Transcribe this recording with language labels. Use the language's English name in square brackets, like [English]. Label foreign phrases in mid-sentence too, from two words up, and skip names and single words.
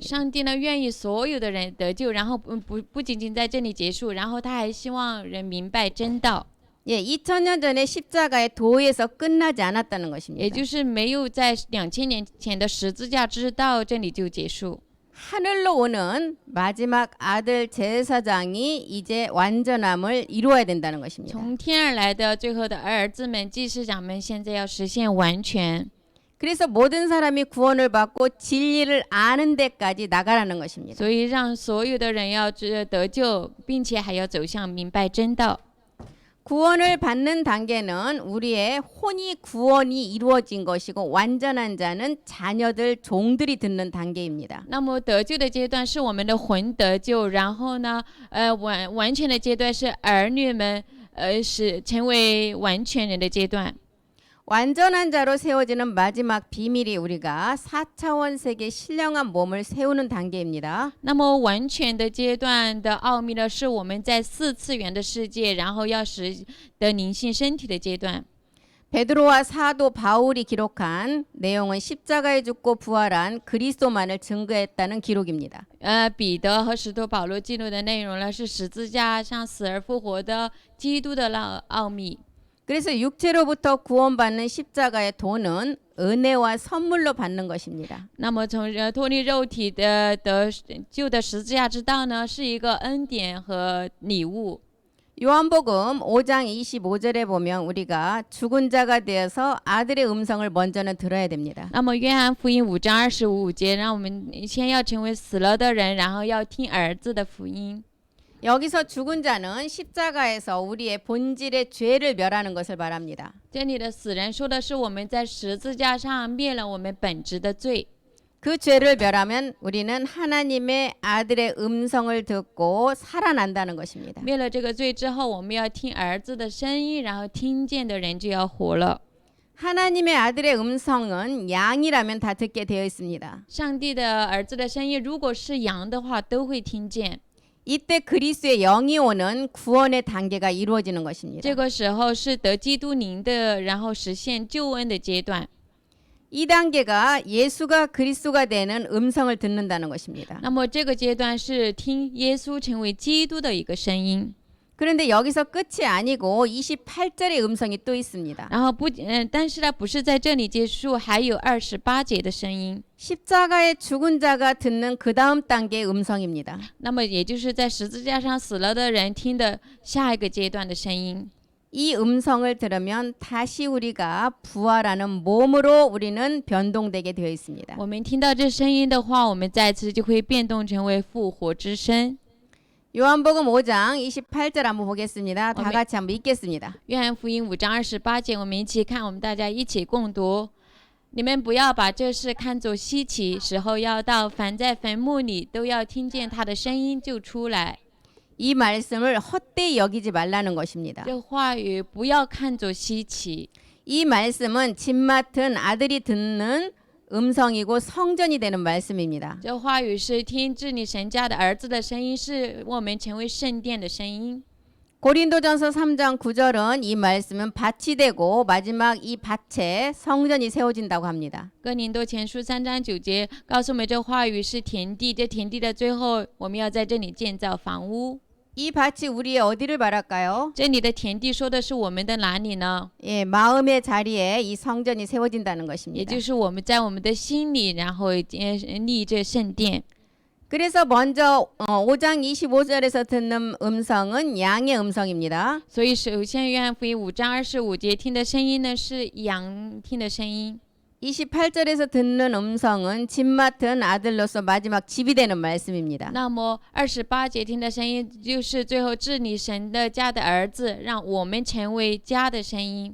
[Chinese] 上帝呢愿意所有的人得救，然后不仅仅在这里结束，然后他还希望人明白真道， [Korean] 예, 2000년 전에 십자가의 도에서 끝나지 않았다는 [Chinese] 也 [Korean] 것입니다. [Chinese] 就是没有在2000年前的十字架之道这里就结束。 [Korean] 하늘로 오는 마지막 아들 제사장이 이제 완전함을 이루어야 된다는 것입니다. [Chinese] 从天而来的最后的儿子们、祭司长们，现在要实现完全。 [Korean] 그래서 모든 사람이 구원을 받고 진리를 아는 데까지 나가라는 것입니다. [Chinese] 所以让所有的人要得救，并且还要走向明白真道。 [Korean] 구원을 받는 단계는 우리의 혼이 구원이 이루어진 것이고 완전한 자는 자녀들 종들이 듣는 단계입니다. [Chinese] 那么得救的阶段是我们的魂得救，然后呢，完全的阶段是儿女们是成为完全人的阶段。 [Korean] 완전한 자로 세워지는 마지막 비밀이 우리가 4차원 세계 신령한 몸을 세우는 단계입니다. [Chinese] 那么完全的阶段的奥秘呢，是我们在4次元的世界，然后要使得灵性身体的阶段。 [Korean] 베드로와 사도 바울이 기록한 내용은 십자가에 죽고 부활한 그리스도만을 증거했다는 기록입니다. [Chinese] 彼得和使徒保罗记录的内容呢，是十字架上死而复活的基督的奥秘。 [Korean] 그래서 육체로부터 구원받는 십자가의 도는 은혜와 선물로 받는 것입니다. [Chinese] 那么从脱离肉体的得救的十字架之道呢，是一个恩典和礼物。 [Korean] 요한복음 5장 25절에 보면 우리가 죽은 자가 되어서 아들의 음성을 먼저는 들어야 됩니다. [Chinese] 那么约翰福音5章25节，让我们先要成为死了的人，然后要听儿子的福音。 [Korean] 여기서 죽은 자는 십자가에서 우리의 본질의 죄를 멸하는 것을 말합니다. [Chinese] 这里的死人说的是我们在十字架上灭了我们本质的罪。 [Korean] 그 죄를 멸하면 우리는 하나님의 아들의 음성을 듣고 살아난다는 것입니다. [Chinese] 灭了这个罪之后，我们要听儿子的声音，然后听见的人就要活了。 [Korean] 하나님의 아들의 음성은 양이라면 다 듣게 되어 있습니다. [Chinese] 上帝的儿子的声音，如果是羊的话，都会听见。 [Korean] 이때 그리스도의 영이 오는 구원의 단계가 이루어지는 것입니다. [Chinese] 这个时候是得基督灵的，然后实现救恩的阶段。 [Korean] 이 단계가 예수가 그리스도가 되는 음성을 듣는다는 것입니다. [Chinese] 那么这个阶段是听耶稣成为基督的一个声音。 [Korean] 그런데 여기서 끝이 아니고 28절의 음성이 또 있습니다. [Chinese] 然后但是呢，不是在这里结束，还有28节的声音。 [Korean] 십자가에 죽은 자가 듣는 그 다음 단계의 음성입니다. [Chinese] 那么也就是在十字架上死了的人听的下一个阶段的声音。 [Korean] 이 음성을 들으면 다시 우리가 부활하는 몸으로 우리는 변동되게 되어 있습니다. [Chinese] 我们听到这声音的话，我们再次就会变动成为复活之身。 [Korean] 요한복음 5장 28절 한번 보겠습니다. 다 같이 한번 읽겠습니다. [Chinese] 约翰福音5章28节，我们一起看，我们大家一起共读。你们不要把这事看作稀奇，时候要到，凡在坟墓里都要听见他的声音就出来。 [Korean] 이 말씀을 헛되이 여기지 말라는 것입니다. [Chinese] 这话语不要看作稀奇。 [Korean] 이 말씀은 집 맡은 아들이 듣는 음성이고 성전이 되는 말씀입니다. [Chinese] 这话语是听治理神家的儿子的声音，是我们成为圣殿的声音。 [Korean] 고린도전서 3장 9절은 이 말씀은 밭이 되고 마지막 이 밭에 성전이 세워진다고 합니다. [Chinese] 哥林多前书3章9节告诉我们，这话语是田地，这田地的最后，我们要在这里建造房屋。 [Korean] 이 밭이 우리의 어디를 말할까요? [Chinese] 这里的田地说的是我们的哪里呢？ [Korean] 예, 마음의 자리에 이 성전이 세워진다는 [Chinese] 也 [Korean] 것입니다. [Chinese] 就是我们在我们的心里，然后立这圣殿。 [Korean] 그래서 먼저 5장 25절에서 듣는 음성은 양의 음성입니다. [Chinese] 所以首先约翰福音5章25节听的声音呢，是羊听的声音。 [Korean] 28절에서 듣는 음성은 집 맡은 아들로서 마지막 집이 되는 말씀입니다. [Chinese] 那么28节听的声音，就是最后治理神的家的儿子，让我们成为家的声音。